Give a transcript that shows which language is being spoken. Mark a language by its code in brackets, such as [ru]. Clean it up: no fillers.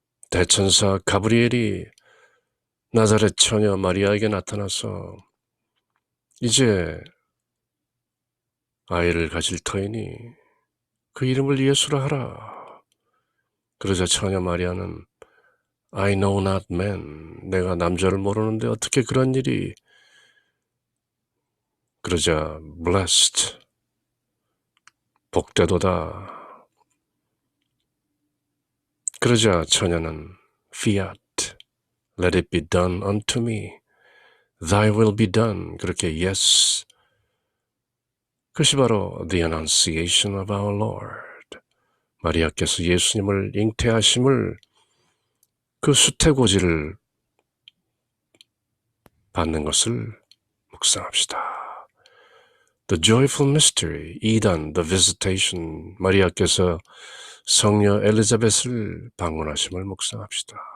[ko] 대천사 가브리엘이 나사렛 처녀 마리아에게 나타나서 이제 아이를 가질 터이니 그 이름을 예수라 하라. 그러자 처녀 마리아는 [en] I know not man, [ko] 내가 남자를 모르는데 어떻게 그런 일이. 그러자 blessed, 복되도다. 그러자 처녀는 fiat, [en] let it be done [ko] unto me, thy will be done. 그렇게 yes, 그것이 바로 the annunciation of our Lord. 마리아께서 예수님을 잉태하심을, 그 수태고지를 받는 것을 묵상합시다. The Joyful Mystery 2단, The Visitation, 마리아께서 성녀 엘리자벳을 방문하심을 묵상합시다.